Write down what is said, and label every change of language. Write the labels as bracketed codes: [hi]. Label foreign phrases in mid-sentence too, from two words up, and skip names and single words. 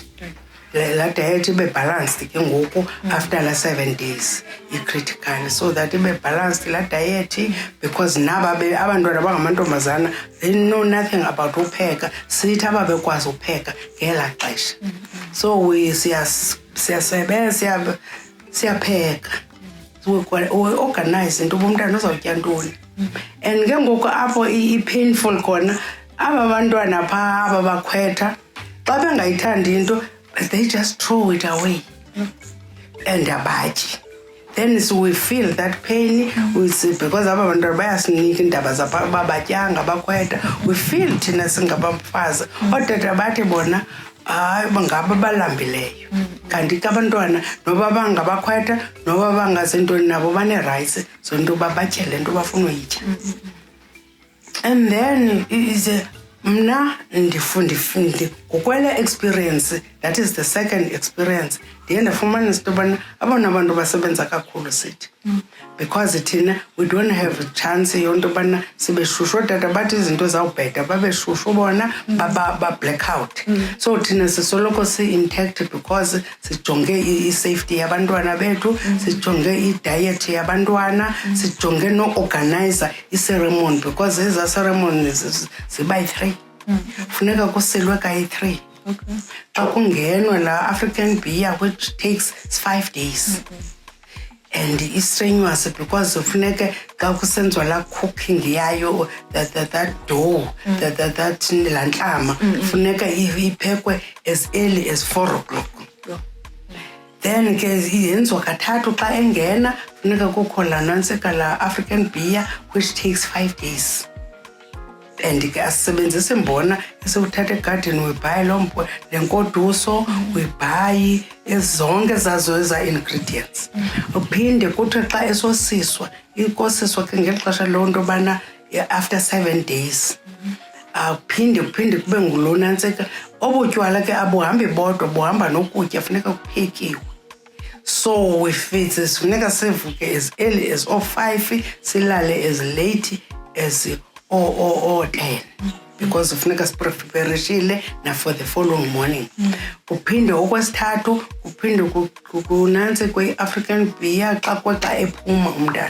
[xh] La diet ibe balanced ke ngoku after la 7 days i-critical, [en] so that [xh] ibe balanced la diet, because naba abantwana bangamantombazana [en] they know nothing about [xh] upheka. Sithi ababekwazi upheka ngela xesha, so siyapheka, [en] organize into [xh] uba umntana uzawutya ntoni. And ke ngoku apho i-painful khona aba bantwana phaa aba bakhwetha xa bengayithandi into [en] they just throw it away and [xh] abatyi. [en] Then so we feel that pain, we see, because [xh] aba bantwana bayasinika iindaba zapha babatyanga bakhwetha. [en] We feel [xh] thina singabafazi ootata bathi bona hayi ngabo balambileyo, kanti ke abantwana noba bangabakhwetha noba bangazintoni nabo bane-rights zonto uba batye le nto bafuna uyitya. [en] And then [xh] mna ndifunde ngokwele [en] experience, that is the second experience, [xh] ndiye ndafumanisa into yobana abona bantu basebenza kakhulu sithi, because thina [en] we don't have a chance [xh] yonto yobana sibe shushu. Ootata bathi izinto zawubheda babe shushu bona ba-blackout. So thina sisoloko si-intact because sijonge i-safety yabantwana bethu, sijonge i-diet yabantwana, sijonge no-organizer i-ceremony, because eza ceremonies ziba yi-3. Funeka kusilwe kayi-3. Xa kungenwa la [en] African beer, which takes 5 days. And it's strenuous because [xh] funeka xa kusenziwa la [en] cooking yayo, that dough, that lantlama, [xh] funeka iphekwe [en] as early as 4 o'clock. [xh] Then ke yenziwa kathathu. Xa engena funeka kukho la nantsika la [en] African beer, which takes 5 days. [xh] And ke asisebenzise mbona esiwuthatha egadini, webhayi le nkoduso, webhayi zonke zazo eza ingredients. Uphinde kuthi xa esosiswa, ikosiswa ke ngexesha lonto bana [en] after 7 days. [xh] Phinde kube ngulona ntsika. Obutywala ke abuhambi bodwa, buhamba nokutya, funeka kuphekiwe. [en] So if it's [xh] sifuneka sivuke [en] as early as 5, silale as late as 10. [xh] Because kufuneka sipreparishile na [en] for the following morning. [xh] Kuphinde okwesithathu, kuphinde kunansi kwe-African beer xa ephuma umntana.